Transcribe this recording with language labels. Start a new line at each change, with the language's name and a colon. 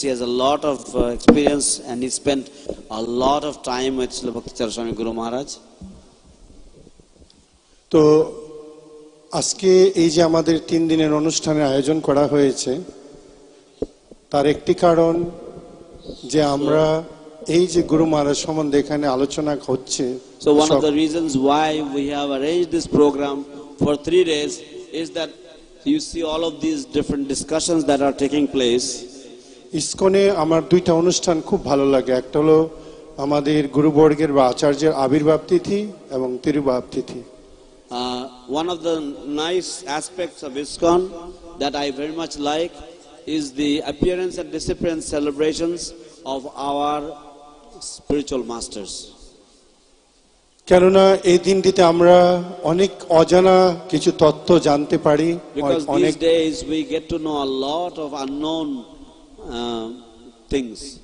English: He has a lot of experience, and he spent a lot of time with Srila Bhakti Charu Swami Guru Maharaj.
Bangla: তো আজকে এই যে আমাদের 3 দিনের অনুষ্ঠানের আয়োজন করা হয়েছে, তার একটি কারণ যে আমরা এই যে গুরু মহারাজ সম্বন্ধে এখানে আলোচনা হচ্ছে।
English: So one of the reasons why we have arranged this program for 3 days is that you see all of these different discussions that are taking place.
Bangla: ইসকনে আমার 2টা অনুষ্ঠান খুব ভালো লাগে। একটা হলো আমাদের গুরুবর্গের বা আচার্যের আবির্ভাব তিথি এবং তিরুভাব তিথি।
English: One of the nice aspects of ISKCON that I very much like is the appearance and disappearance celebrations of our spiritual masters.
Bangla: কেননা এই দিনটিতে আমরা অনেক অজানা কিছু তথ্য জানতে পারি।
English: Because these days we get to know a lot of unknown things.